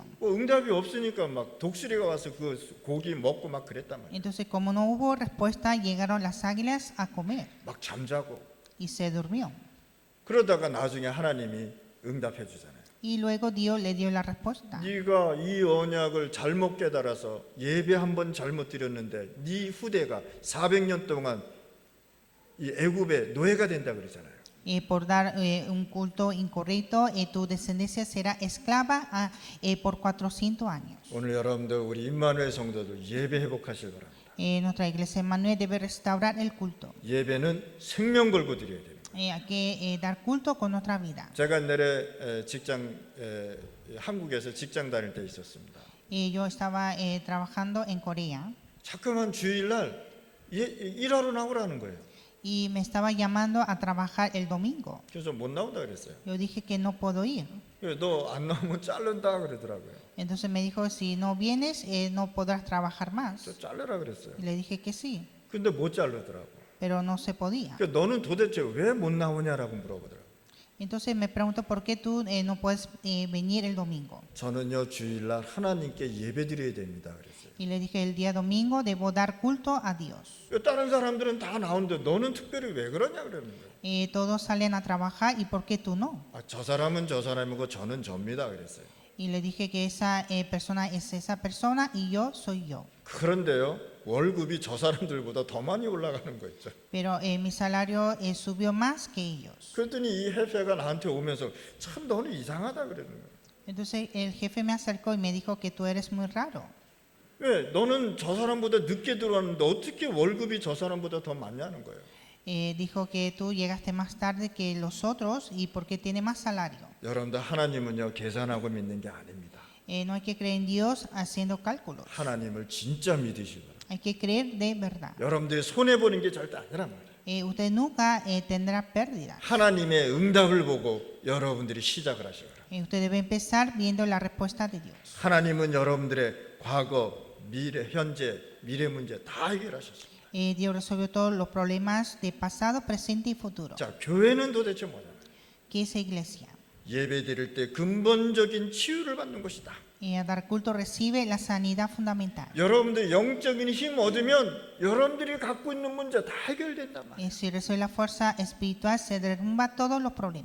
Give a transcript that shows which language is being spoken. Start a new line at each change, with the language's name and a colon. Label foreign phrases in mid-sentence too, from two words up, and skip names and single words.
Korean: 뭐 응답이 없으니까 막 독수리가 와서 그 고기 먹고 막 그랬단 말이에요.
Spanish: Entonces, como no hubo respuesta, llegaron las águilas a comer
Korean: 막 잠자고
Spanish: y se durmió.
Korean: 그러다가 나중에 하나님이 응답해 주잖아요.
Spanish: Y luego Dios le dio la respuesta.
Korean: 네가 이 언약을 잘못 깨달아서 예배 한번 잘못 드렸는데 네 후대가 400년 동안 이 애굽의 노예가 된다 그러잖아요.
Spanish: Por dar un culto incorrecto, tu descendencia será esclava por 400 años.
Korean: 오늘 여러분들 우리 임마누엘 성도들 예배 회복하실 바랍니다.
Spanish: Nuestra iglesia Emmanuel debe restaurar el culto.
Korean: 예배는 생명 걸고 드려야 됩니다.
Spanish: Hay que dar culto con nuestra vida.
Korean: 제가 내래 직장 한국에서 직장 다닐 때 있었습니다.
Spanish: Yo estaba trabajando en Corea
Korean: 자꾸만 주일날 일하러 나오라는 거예요.
Spanish: y me estaba llamando a trabajar el domingo.
Korean: 그래서 못 나온다 그랬어요.
Spanish: Yo dije que no puedo ir.
Korean: 너 안 나오면 자른다 그러더라고요.
Spanish: Entonces me dijo, si no vienes, no podrás trabajar más.
Korean: 그래서 자르라 그랬어요.
Spanish: Y le dije que sí,
Korean: 근데 못 자르더라고.
Spanish: pero no se podía.
Korean: 그러니까 너는 도대체 왜 못 나오냐라고 물어보더라고요.
Spanish: Entonces me pregunto, ¿por qué tú no puedes venir el domingo?
Korean: 저는요 주일날 하나님께 예배드려야 됩니다 그랬어요.
Spanish: Y le dije, el día domingo debo dar culto a Dios.
Korean: 다른 사람들은 다 나오는데 너는 특별히 왜 그러냐 그러는 거예요.
Spanish: Todos salen a trabajar, ¿y por qué tú no?
Korean: 저 사람은 저 사람이고 저는 접니다 그랬어요.
Spanish: Y le dije que esa persona es esa persona y yo soy yo.
Korean: 그런데요 월급이 저 사람들보다 더 많이 올라가는 거 있죠.
Spanish: Pero mi salario subió más que ellos.
Korean: 그랬더니 이 회사가 나한테 오면서 참 너는 이상하다 그러는 거예요.
Spanish: Entonces el jefe me acercó y me dijo que tú eres muy raro.
Korean: 왜 너는 저 사람보다 늦게 들어왔는데 어떻게 월급이 저 사람보다 더 많냐는 거예요.
Spanish: Dijo que tú llegaste más tarde que los otros y porque tiene más salario.
Korean: 여러분들 하나님은요 계산하고 믿는 게 아닙니다.
Spanish: No hay que creer en Dios haciendo cálculos.
Korean: 하나님을 진짜 믿으시고
Spanish: Hay que creer de verdad.
Korean: 여러분들이 손해 보는 게 절대 아니란 말이에요.
Spanish: Usted nunca tendrá pérdida.
Korean: 하나님의 응답을 보고 여러분들이 시작을 하시거라.
Spanish: Usted debe empezar viendo la respuesta de Dios.
Korean: 하나님은 여러분들의 과거, 미래, 현재, 미래 문제 다 해결하셨습니다.
Spanish: Dios resolvió todos los problemas de pasado, presente y futuro.
Korean: 자, 교회는 도대체 뭐냐?
Spanish: ¿Qué es iglesia?
Korean: 예배 드릴 때 근본적인 치유를 받는 것이다.
Spanish: A dar culto recibe la sanidad fundamental.
Korean: 여러분들 영적인 힘 얻으면 여러분들이 갖고 있는 문제 다 해결된단 말이에요.
Spanish: Si recibe la fuerza espiritual se derrumba todos los problemas.